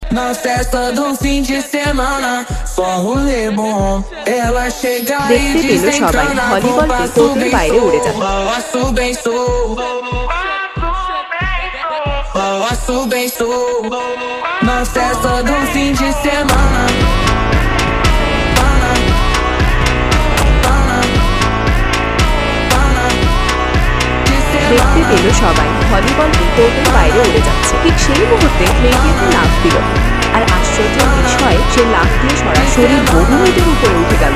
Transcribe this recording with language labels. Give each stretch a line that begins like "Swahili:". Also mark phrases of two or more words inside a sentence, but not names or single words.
Portuguese: Na festa do fim de semana, só rolê bom. Ela chega e
Bangla: দেখতে পেল সবাই
Portuguese: desencana,
Bangla: ভলিবলটি কোর্টের বাইরে উড়ে যাচ্ছে।
Portuguese: Balanço bem sou na festa do fim de semana.
Bangla: দেখতে পেল সবাই ভলিবলটি কোর্টের বাইরে উড়ে যাচ্ছে। ঠিক সেই মুহূর্তে মেয়েটি একটা লাফ দিল, আর আশ্চর্যের বিষয় সে লাফ দিয়ে সরাসরি বহু মিটার উপরে উঠে গেল।